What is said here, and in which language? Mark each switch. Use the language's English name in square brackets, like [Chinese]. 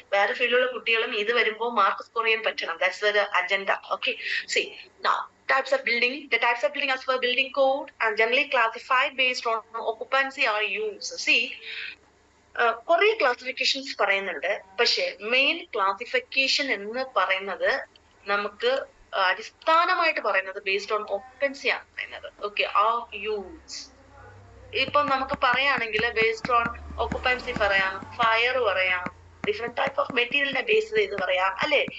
[Malayalam] വേറെ ഫീൽഡിലുള്ള കുട്ടികളും ഇത് വരുമ്പോൾ മാർക്ക് സ്കോർ ചെയ്യാൻ പറ്റണം. [English] That's the agenda. Okay, see now types of building. The types of building as per building code are generally classified based on occupancy or use. [Malayalam] See, കുറെ classifications പറയുന്നുണ്ട്. പക്ഷെ main classification എന്ന് പറയുന്നത് നമുക്ക് അടിസ്ഥാനമായിട്ട് പറയുന്നത് based on ഓക്കുപ്പൻസി ആണ് പറയുന്നത്. Okay, of use. ഇപ്പൊ നമുക്ക് പറയുകയാണെങ്കിൽ ബേസ്ഡ് ഓൺ ഓക്കുപ്പൻസി പറയാം, ഫയർ പറയാം, ഡിഫറെന്റ് ടൈപ്പ് ഓഫ് മെറ്റീരിയലിനെ ബേസ് ചെയ്ത് പറയാം, അല്ലെ?